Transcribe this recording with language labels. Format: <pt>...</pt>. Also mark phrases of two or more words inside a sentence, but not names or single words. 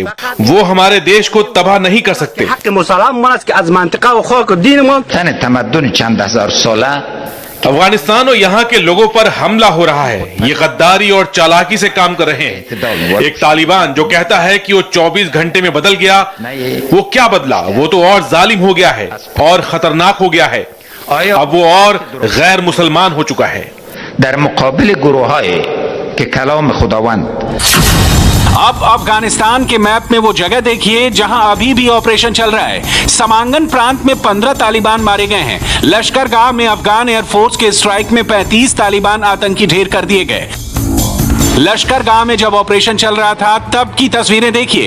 <hi>वो हमारे देश को तबाह नहीं कर सकते। अफगानिस्तान और यहाँ के लोगों पर हमला हो रहा है। ये गद्दारी और चालाकी से काम कर रहे हैं। एक तालिबान जो कहता है कि वो 24 घंटे में बदल गया, वो क्या बदला? वो तो और जालिम हो गया है और खतरनाक हो गया है। अब वो और गैर मुसलमान हो चुका है।</hi> <fa>در مقابل گروه‌های که کلام خداوند</fa> <hi>अब अफगानिस्तान के मैप में वो जगह देखिए जहां अभी भी ऑपरेशन चल रहा है। समांगन प्रांत में 15 तालिबान मारे गए हैं। लश्करगाह में अफगान एयरफोर्स के स्ट्राइक में 35 तालिबान आतंकी ढेर कर दिए गए। लश्करगाह में जब ऑपरेशन चल रहा था तब की तस्वीरें देखिए।</hi>